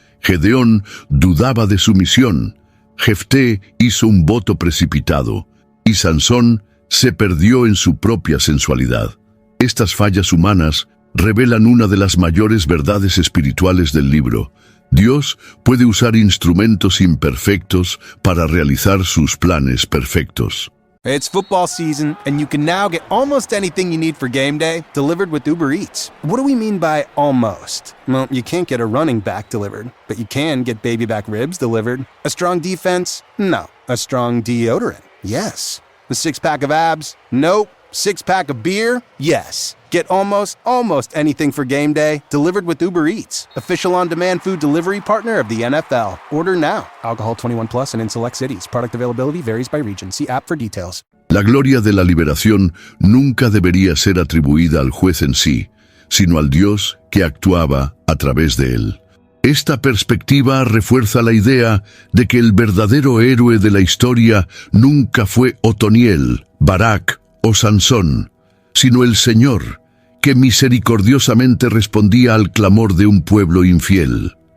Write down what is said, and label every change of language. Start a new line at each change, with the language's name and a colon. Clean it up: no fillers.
Spanish: Gedeón dudaba de su misión, Jefté hizo un voto precipitado, y Sansón se perdió en su propia sensualidad. Estas fallas humanas revelan una de las mayores verdades espirituales del libro. Dios puede usar instrumentos imperfectos para realizar sus planes perfectos.
English: It's football season, and you can now get almost anything you need for game day delivered with Uber Eats. What do we mean by almost? Well, you can't get a running back delivered, but you can get baby back ribs delivered. A strong defense? No. A strong deodorant? Yes. A six-pack of abs? Nope. Six-pack of beer? Yes. Get almost anything for game day delivered with Uber Eats, official on-demand food delivery partner of the NFL. Order now. Alcohol 21 plus and in select cities. Product availability varies by region. See app for details.
Spanish: La gloria de la liberación nunca debería ser atribuida al juez en sí, sino al Dios que actuaba a través de él. Esta perspectiva refuerza la idea de que el verdadero héroe de la historia nunca fue Otoniel, Barak o Sansón, sino el Señor, que misericordiosamente respondía al clamor de un pueblo infiel.